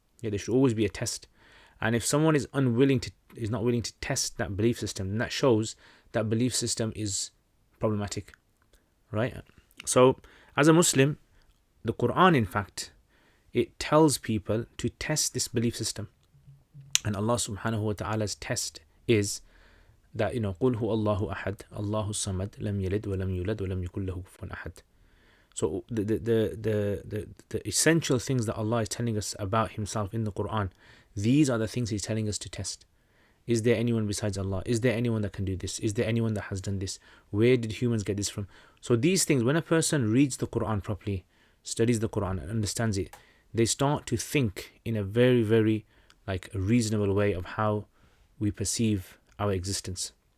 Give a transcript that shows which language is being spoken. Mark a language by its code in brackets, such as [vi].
[en] Yeah, there should always be a test. And if someone is not willing to test that belief system, then that shows that belief system is problematic, right? So as a Muslim, the Quran, in fact, it tells people to test this belief system. And Allah subhanahu wa ta'ala's test is that, [ar] قُلْ هُوَ اللَّهُ أَحَدٌ اللَّهُ الصَّمَدُ لَمْ يَلِدْ وَلَمْ يُولَدْ وَلَمْ يَكُنْ لَهُ كُفُوًا أَحَدٌ. [en] So the essential things that Allah is telling us about Himself in the Quran, these are the things He's telling us to test. Is there anyone besides Allah? Is there anyone that can do this? Is there anyone that has done this? Where did humans get this from? So these things, when a person reads the Quran properly, studies the Quran and understands it, they start to think in a very, very like a reasonable way of how we perceive our existence.